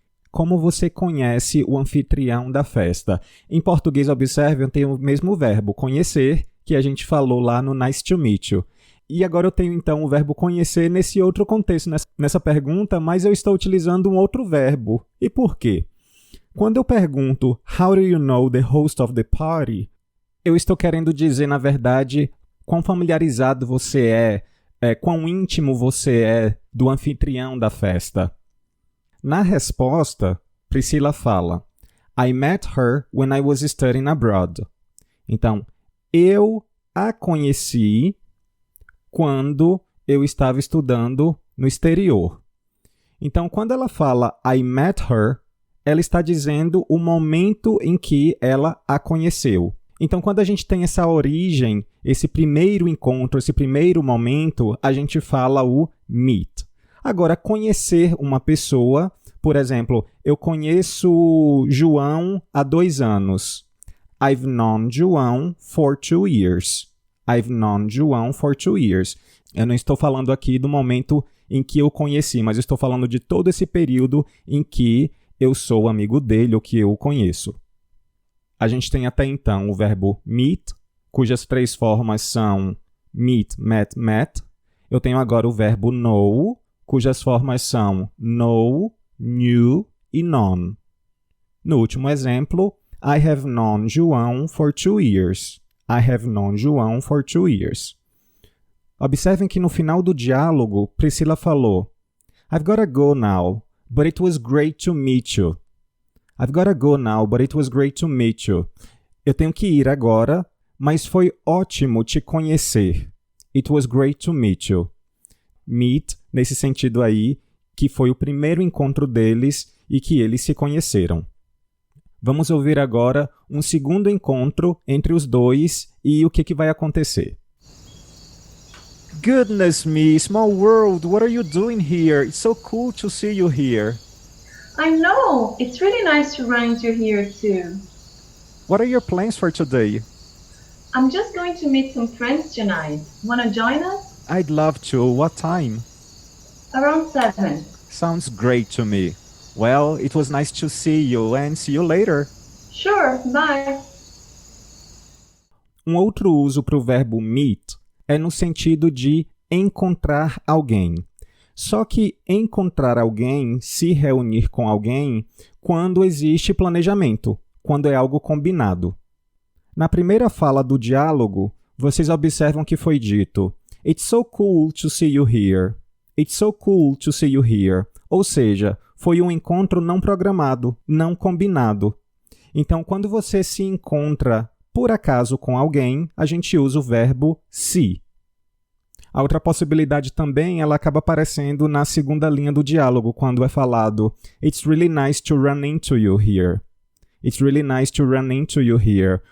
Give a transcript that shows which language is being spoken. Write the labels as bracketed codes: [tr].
[pt] Como você conhece o anfitrião da festa? Em português, observe, eu tenho o mesmo verbo, conhecer, que a gente falou lá no [en] nice to meet you. [pt] E agora eu tenho então o verbo conhecer nesse outro contexto, nessa pergunta, mas eu estou utilizando um outro verbo. E por quê? Quando eu pergunto [en] How do you know the host of the party? [pt] Eu estou querendo dizer, na verdade, quão familiarizado você quão íntimo você é do anfitrião da festa. Na resposta, Priscila fala [en] I met her when I was studying abroad. [pt] Então, eu a conheci quando eu estava estudando no exterior. Então, quando ela fala [en] I met her, [pt] ela está dizendo o momento em que ela a conheceu. Então, quando a gente tem essa origem, esse primeiro encontro, esse primeiro momento, a gente fala o meet. Agora, conhecer uma pessoa, por exemplo, eu conheço João há 2 anos. [en] I've known João for 2 years. I've known João for 2 years. [pt] Eu não estou falando aqui do momento em que eu conheci, mas eu estou falando de todo esse período em que eu sou amigo dele ou que eu o conheço. A gente tem até então o verbo meet, cujas 3 formas são meet, met, met. Eu tenho agora o verbo know, cujas formas são know, knew e known. No último exemplo, [en] I have known João for 2 years. I have known João for 2 years. [pt] Observem que no final do diálogo, Priscila falou: [en] I've gotta go now, but it was great to meet you. I've gotta go now, but it was great to meet you. [pt] Eu tenho que ir agora, mas foi ótimo te conhecer. [en] It was great to meet you. [pt] Meet, nesse sentido aí, que foi o primeiro encontro deles e que eles se conheceram. Vamos ouvir agora um segundo encontro entre os dois e o que vai acontecer. [en] Goodness me, small world, what are you doing here? It's so cool to see you here. I know! It's really nice to run into here too. What are your plans for today? I'm just going to meet some friends tonight. Wanna join us? I'd love to. What time? Around 7. Sounds great to me. Well, it was nice to see you and see you later. Sure, bye. [pt] Um outro uso para o verbo meet é no sentido de encontrar alguém. Só que encontrar alguém, se reunir com alguém, quando existe planejamento, quando é algo combinado. Na primeira fala do diálogo, vocês observam que foi dito [en] It's so cool to see you here. It's so cool to see you here. [pt] Ou seja, foi um encontro não programado, não combinado. Então, quando você se encontra por acaso com alguém, a gente usa o verbo see. A outra possibilidade também, ela acaba aparecendo na segunda linha do diálogo, quando é falado [en] It's really nice to run into you here. It's really nice to run into you here.